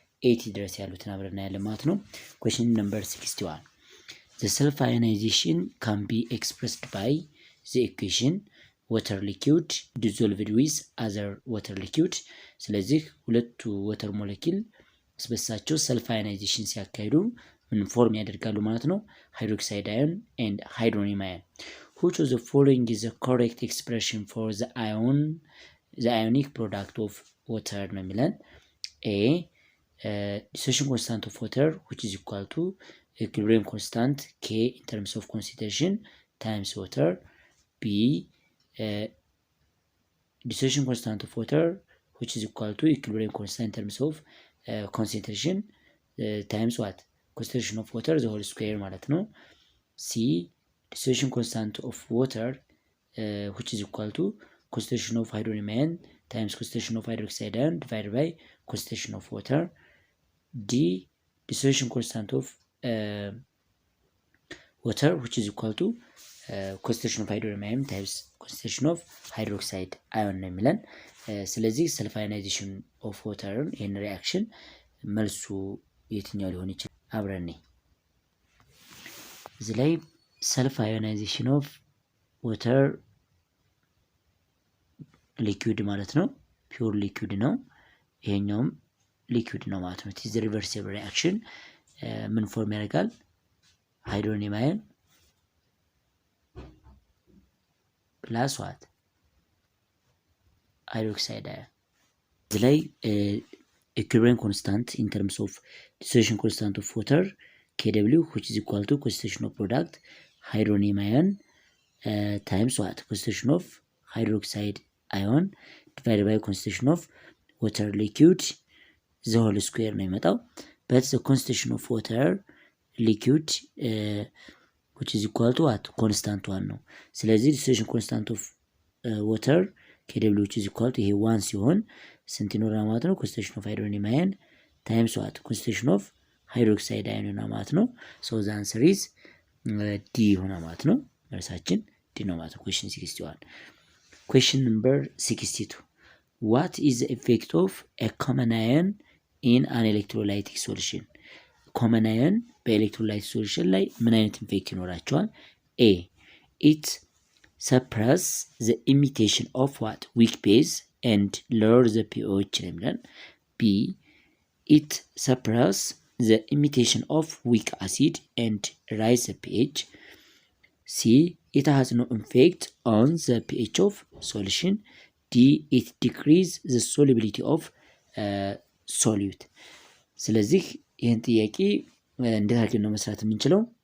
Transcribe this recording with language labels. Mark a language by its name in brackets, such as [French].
[Amharic] 80 ድረስ ያሉትን አብረን እናያለን ማለት ነው። [English] ኩዌስችን ነምበር 61 the self ionization can be expressed by the equation water liquid dissolved with other water liquid። [Amharic] ስለዚህ ሁለቱ ወተር ሞለኪል ስበሳቸው ሰልፍ አዮናይዜሽን ሲያካሂዱ ምን ፎርም ያደርጋሉ ማለት ነው? [English] ሃይድሮክሳይድ አዮን and hydronium ion. Which of the following is the correct expression for the ionic product of water [Amharic] ነው የሚለን? [English] A dissociation constant of water which is equal to equilibrium constant K in terms of concentration times water. B dissociation constant of water which is equal to equilibrium constant in terms of concentration times what? Concentration of water the whole square [Amharic] ማለት ነው። [English] C dissociation constant of water which is equal to concentration of hydronium ion times concentration of hydroxide ion divided by concentration of water. D dissociation constant of water which is equal to concentration of hydronium ion times concentration of hydroxide ion [Amharic] ነው የሚለን። ስለዚህ ሰልፍ አዮናይዜሽን ኦፍ ዋተርን ይሄን ሪአክሽን መልሱ የትኛው ሊሆን ይችላል? አብረን እዚህ ላይ ሰልፍ አዮናይዜሽን ኦፍ ዋተር ሊኩዊድ ማለት ነው፣ ፒውር ሊኩዊድ ነው። ይሄኛውም ሊኩዊድ ነው ማለት ነው። ኢዝ ሪቨርሲብል ሪአክሽን ምን ፎርም ያደርጋል? [English] ሃይድሮኒየም አየን ፕላስ ዋት ሃይድሮክሳይድ አየን። [Amharic] እዚህ ላይ [English] ኢኩሊብሪየም ኮንስታንት ኢን ተርምስ ኦፍ ዲሶሉሽን ኮንስታንት ኦፍ ዋተር KW which is equal to concentration of product hydronium ion times what? Concentration of hydroxide ion divided by concentration of water liquid the whole square [Amharic] ነው የሚመጣው። [English] but the concentration of water liquid which is equal to what? constant 1 [Amharic] ነው። ስለዚህ [English] dissociation constant of water KW which is equal to [Amharic] ይሄ 1 ሲሆን ስንት ይኖራል ማለት ነው? [English] concentration of hydronium ion times what? concentration of hydroxide ion [Amharic] ነው ማለት ነው። [English] so the answer is D [Amharic] ይሆናል ማለት ነው። መልሳችን D ነው ማለት ነው። [English] question 61 question number 62 what is the effect of a common ion in an electrolytic solution? [Amharic] common ion በኤሌክትሮላይት ሶሉሽን ላይ ምን አይነት ኢፌክት ይኖራቸዋል? [English] A it suppress the emission of what? weak base and lower the pH [Amharic] ነው የሚለን። [English] B it suppress the emission of weak acid and rise the pH. C it has no effect on the pH of solution. D it decrease the solubility of solute. [Amharic] ስለዚህ ይህን ጥያቄ እንዴት አድርገን ነው መስራት የምንችለው?